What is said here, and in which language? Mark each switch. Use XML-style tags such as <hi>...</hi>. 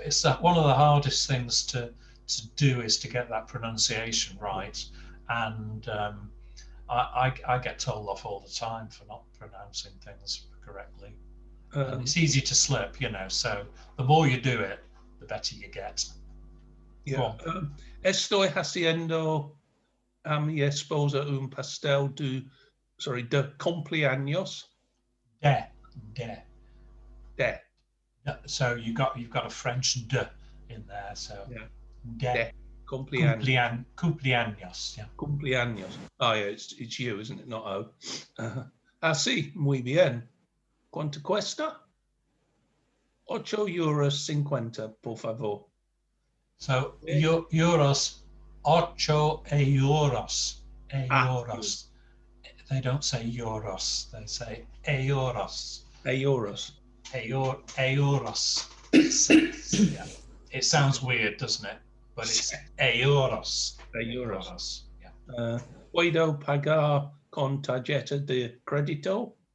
<en>It's one of the hardest things to do is to get that pronunciation right. And I get told off all the time for not pronouncing things correctly. And it's easy to slip, you know. So the more you do it, the better you get. Yeah.</en> <es>Estoy haciendo a mi esposa un pastel de cumpleaños. De.</es> <en>So you've got a French de in there. So de. Cumpleaños. Yeah. Cumpleaños. Oh yeah, it's you, isn't it? Not O.</en> <es>Así, muy bien. ¿Cuánto cuesta? €8.50, por favor.</es> <en>So euros, 8 euros. Euros. They don't say euros. They say euros. Euros. Euros. Yeah. It sounds weird, doesn't it? But it's euros. Euros. Yeah.</en> <es>¿Puedo pagar con tarjeta de crédito?</es>